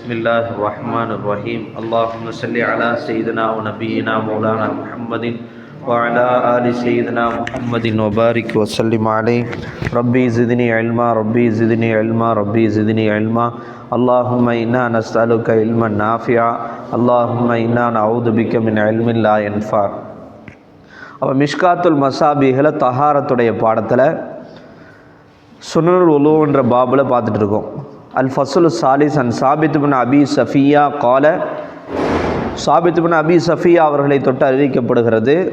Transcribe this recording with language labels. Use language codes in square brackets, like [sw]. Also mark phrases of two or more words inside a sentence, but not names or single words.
[ar] الله الرحمن الرحيم اللهم صل على سيدنا ونبينا مولانا محمد وعلى آل سيدنا محمد وبارك وسلم عليه ربي زدني علما ربي زدني علما ربي زدني علما اللهم إنا نسألك علما نافعا اللهم إنا نعوذ بك من علم لا ينفع. [ta] அப்போ மிஷ்காத்துல் மசாபிஹில் தஹாரத்துடைய பாடத்தில் சுனனுல் உலூன்ற பாபில் பார்த்துட்டு இருக்கோம். [ar] الفصل الثالث عن ثابت بن أبي صفية قال, சாபித் பின் அபி சஃபியா [ta] அவர்களை தொட்டு அறிவிக்கப்படுகிறது.